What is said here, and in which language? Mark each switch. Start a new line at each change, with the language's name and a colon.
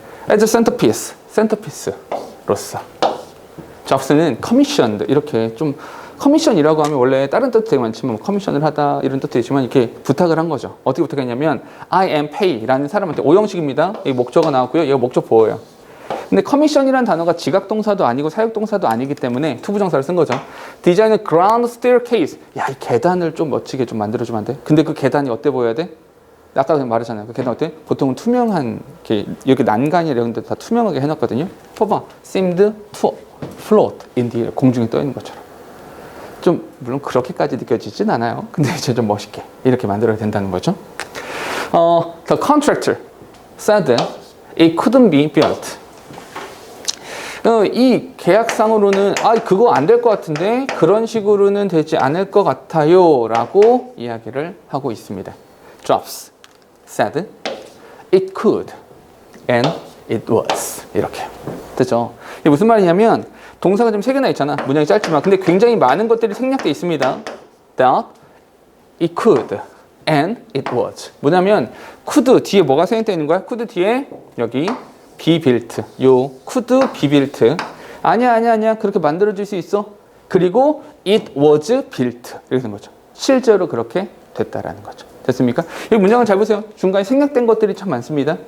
English: As a centerpiece로서. Jobs는 commissioned.
Korean: 이렇게 좀 커미션이라고 하면 원래 다른 뜻도 되게 많지만 뭐 커미션을 하다 이런 뜻도 있지만 이렇게 부탁을 한 거죠. 어떻게 부탁했냐면 I am pay라는 사람한테 오형식입니다. 이 목적어 나왔고요. 얘가 목적 보호예요. 근데 커미션이라는 단어가 지각동사도 아니고 사역동사도 아니기 때문에 투부정사를 쓴 거죠.
English: 디자인 a grand staircase.
Korean: 야, 이 계단을 좀 멋지게 좀 만들어주면 안 돼? 근데 그 계단이 어때 보여야 돼? 아까 말했잖아요. 그 계단 어때? 보통은 투명한 이렇게 난간이 이런 데 다 투명하게 해놨거든요. 봐봐.
English: seemed to float in the air.
Korean: 공중에 떠 있는 것처럼. 좀 물론 그렇게까지 느껴지진 않아요. 근데 이제 좀 멋있게 이렇게 만들어야 된다는 거죠.
English: The contractor said it couldn't be built.
Korean: 이 계약상으로는 그거 안 될 것 같은데 그런 식으로는 되지 않을 것 같아요 라고 이야기를 하고 있습니다.
English: Jobs said it could and it was.
Korean: 이렇게 됐죠. 이게 무슨 말이냐면 동사가 지금 3개나 있잖아. 문장이 짧지만 근데 굉장히 많은 것들이 생략되어 있습니다.
English: That it could and it was.
Korean: 뭐냐면 could 뒤에 뭐가 생략되어 있는 거야? could 뒤에 여기 be built.
English: 요 could be built. 아니야.
Korean: 그렇게 만들어질 수 있어.
English: 그리고 it was built.
Korean: 이렇게 된 거죠. 실제로 그렇게 됐다라는 거죠. 됐습니까? 이 문장을 잘 보세요. 중간에 생략된 것들이 참 많습니다.